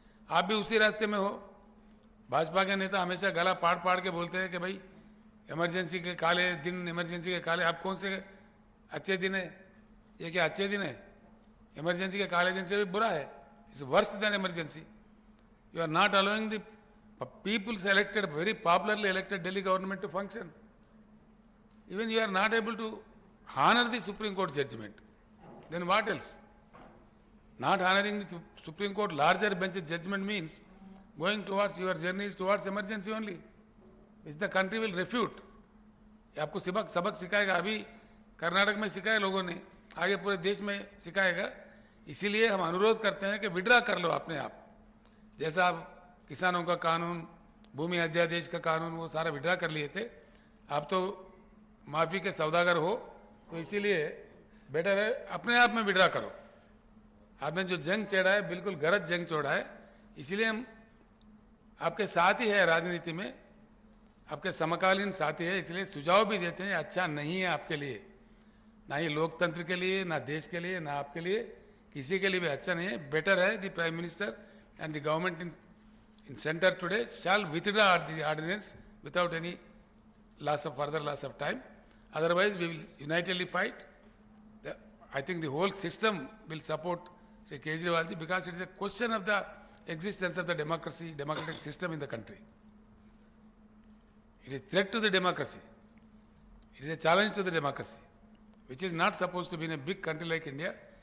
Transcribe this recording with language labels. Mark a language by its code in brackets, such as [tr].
[hi] आप भी उसी रास्ते में हो. भाजपा के नेता हमेशा गला पाड़ पाड़ के बोलते हैं कि भाई इमरजेंसी के काले दिन, इमरजेंसी के काले. अब कौन से अच्छे दिन है? ये क्या अच्छे दिन है? इमरजेंसी के काले दिन से भी बुरा है. [en] It's worse than emergency. You are not allowing the people's elected, very popularly elected Delhi government to function. Even you are not able to honor the Supreme Court judgment. Then what else? Not honoring the Supreme Court larger bench judgment means going towards your journey is towards emergency only, which the country will refute. [hi] ये आपको सबक सिखाएगा. अभी कर्नाटक में सिखाया लोगों ने, आगे पूरे देश में सिखाएगा. इसीलिए हम अनुरोध करते हैं कि विड्रा कर लो अपने आप. जैसा आप किसानों का कानून, भूमि अध्यादेश का कानून, वो सारा विड्रा कर लिए थे. आप तो माफी के सौदागर हो, तो इसीलिए बेटर है अपने आप में विड्रा करो. आपने जो जंग छेड़ा है बिल्कुल गलत जंग छोड़ा है. इसीलिए हम आपके साथ ही है, राजनीति में आपके समकालीन साथी है. इसलिए सुझाव भी देते हैं अच्छा नहीं है आपके लिए, ना ही लोकतंत्र के लिए, ना देश के लिए, ना आपके लिए, किसी के लिए भी अच्छा नहीं है. [en] Better है the prime minister and the government in centre today shall withdraw the ordinance without any further loss of time. Otherwise, we will unitedly fight. I think the whole system will support Sri Kejriwal ji, because it is a question of the existence of the democratic system in the country. It is a threat to the democracy. It is a challenge to the democracy, which is not supposed to be in a big country like India.